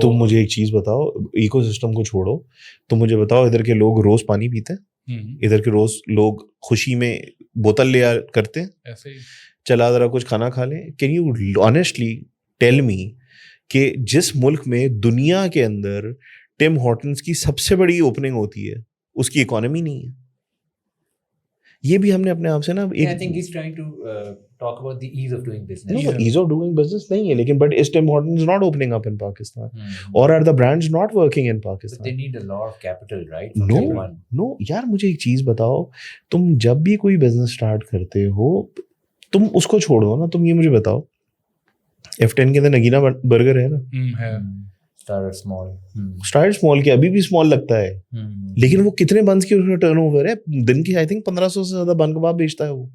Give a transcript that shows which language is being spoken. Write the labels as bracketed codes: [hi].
[ur] تم مجھے ایک چیز بتاؤ, ایکو سسٹم کو چھوڑو, تم مجھے بتاؤ ادھر کے لوگ روز پانی پیتے ہیں؟ ادھر کے روز لوگ خوشی میں بوتل لیا کرتے ہیں؟ ایسے ہی چلا ذرا کچھ کھانا کھا لیں. [en] can you honestly tell me [ur] کہ جس ملک میں دنیا کے اندر ٹم ہارٹنز کی سب سے بڑی اوپننگ ہوتی ہے اس کی اکانومی نہیں ہے؟ یہ بھی ہم نے اپنے آپ سے نا [en] I think he's trying to talk about the ease of doing business. No, ease of doing business [ur] نہیں ہے, لیکن [en] but is Tim Hortons not opening up in Pakistan? Or are the brands not working in Pakistan? But they need a lot of capital, right? [ur] No, یار مجھے ایک چیز بتاؤ, تم جب بھی کوئی بزنس اسٹارٹ کرتے ہو تم اس کو چھوڑو نا, تم یہ مجھے بتاؤ F10 کے اندر نگینا برگر ہے نا, اسٹارٹ اسمال کے ابھی بھی اسمال لگتا ہے, لیکن وہ کتنے بنس کی اس کا ٹرن اوور ہے دن کی, [en] I think [ur] 1500 سے زیادہ بن کباب بیچتا ہے وہ.